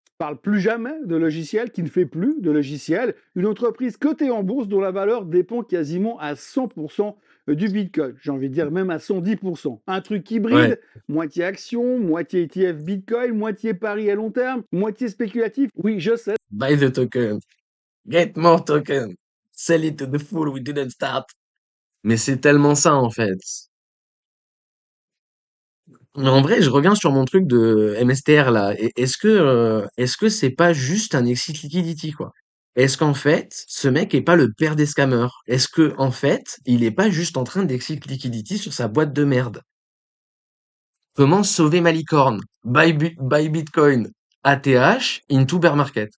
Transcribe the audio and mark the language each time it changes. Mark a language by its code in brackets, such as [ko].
[fr] parle plus jamais de logiciels, qui ne fait plus de logiciels, une entreprise cotée en bourse dont la valeur dépend quasiment à 100% du Bitcoin. J'ai envie de dire même à 110%. Un truc Ouais. hybride, moitié action, moitié ETF Bitcoin, moitié pari à long terme, moitié spéculatif. Oui, je sais, [en] Buy the token. Get more token. Sell it to the fool we didn't start. [fr] Mais c'est tellement ça, en fait. Mais en vrai, je reviens sur mon truc de MSTR là. Est-ce que c'est pas juste un exit liquidity quoi? Est-ce qu'en fait, ce mec est pas le père des scammers? Est-ce que en fait, il est pas juste en train d'exit liquidity sur sa boîte de merde? Comment sauver ma licorne? [en] Buy Bitcoin, ATH, into bear market.